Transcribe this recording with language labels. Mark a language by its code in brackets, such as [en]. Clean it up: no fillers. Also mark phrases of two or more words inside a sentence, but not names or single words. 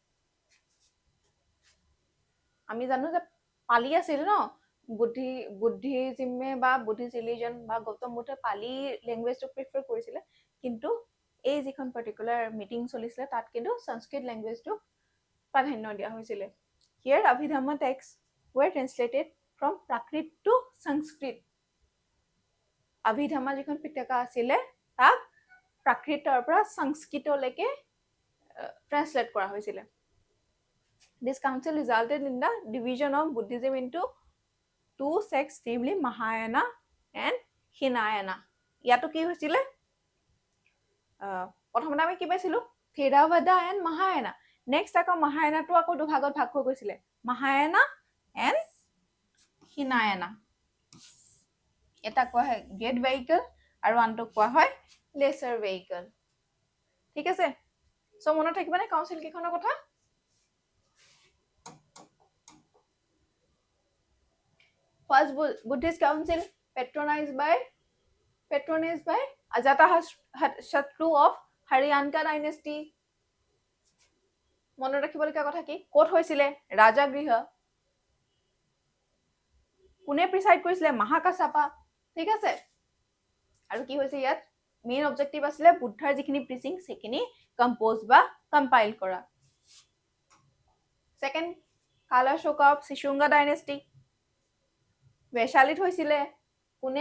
[as] আমি জানো যে পালি আছিল ন, বুদ্ধিজিমে বা [en] Buddhist religion [as] বা গৌতম বুদ্ধই পালি লেংগুৱেজটো প্ৰিফাৰ কৰিছিলে, কিন্তু এই যিখন [en] particular meeting [as] চলিছিলে তাত কিন্তু সংস্কৃত লেংগুৱেজটো প্ৰাধান্য দিয়া হৈছিলে। [en] here Abhidhamma text were translated from Prakrit to Sanskrit. [as] অভিধম্ম যিখন পিটকা আছিলে তাক প্ৰাকৃতৰ পৰা সংস্কৃতলৈকে ট্ৰান্সলেট কৰা হৈছিলে। [en] This council resulted in the division of Buddhism into 2 sects, namely Mahayana and Hinayana. [as] ইয়াতো কি হৈছিলে? প্ৰথমতে আমি কি পাইছিলো? [en] Theravada and Mahayana. [as] নেক্সট আকৌ মহায়ানাটো আকৌ দুভাগত ভাগ হৈ গৈছিলে, [en] Mahayana and Hinayana. [as] এটা কোৱা হয় [en] great vehicle [as] আৰু আনটো কোৱা হয় [en] lesser vehicle. [as] ঠিক আছে? চ' মনত থাকিবনে কাউন্সিল কেইখনৰ কথা? [en] First Buddhist Council patronized by Ajatashatru of Haryanka dynasty. [as] মনত ৰাখিবলগীয়া কথা কি? ক'ত হৈছিলে? ৰাজাগৃহ। কোনে প্ৰিচাইড কৰিছিলে? মহাকাশাপা। ঠিক আছে? আৰু কি হৈছে ইয়াত? [en] main objective [as] আছিলে বুদ্ধাৰ যিখিনি প্ৰিচিং সেইখিনি কম্পোজ বা কম্পাইল কৰা [en] second Kalashoka of Shishunaga dynasty [as] বৈশালীত হৈছিলে কোনে